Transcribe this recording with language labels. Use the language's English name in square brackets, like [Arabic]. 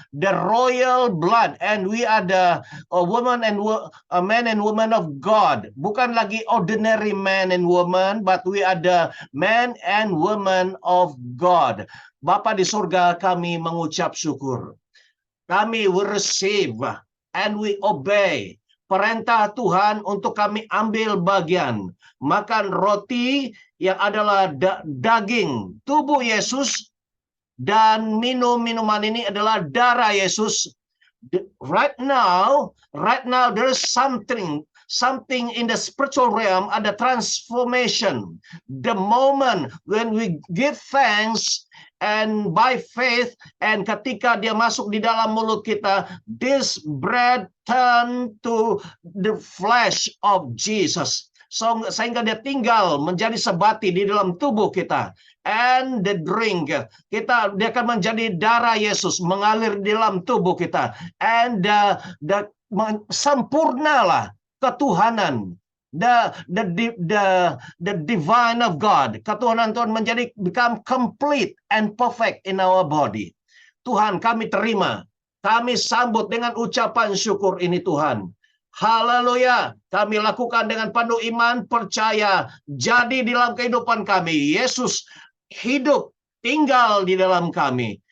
[English] The royal blood, and we are the woman and men and women of God. [Indonesian] Bukan lagi [English] ordinary man and woman, but we are the men and women of God. [Indonesian] Bapa di surga, kami mengucap syukur. Kami [English] will receive and we obey [Indonesian] perintah Tuhan untuk kami ambil bagian, makan roti yang adalah daging tubuh Yesus, dan minum minuman ini adalah darah Yesus. [English] Right now there is something in the spiritual realm, [Indonesian] ada transformation. [English] The moment when we give thanks and by faith, and [Indonesian] ketika dia masuk di dalam mulut kita, [English] this bread turn to the flesh of Jesus. [Indonesian] So, sehingga dia tinggal menjadi sebati di dalam tubuh kita. [English] And the drink, [Indonesian] dia akan menjadi darah Yesus mengalir di dalam tubuh kita. And the sempurnalah ketuhanan, [English] the divine of God. [Indonesian] Ketuhanan Tuhan [English] become complete and perfect in our body. [Indonesian] Tuhan, kami terima, kami sambut dengan ucapan syukur ini Tuhan. Haleluya, kami lakukan dengan penuh iman, percaya, jadi di dalam kehidupan kami. Yesus hidup, tinggal di dalam kami.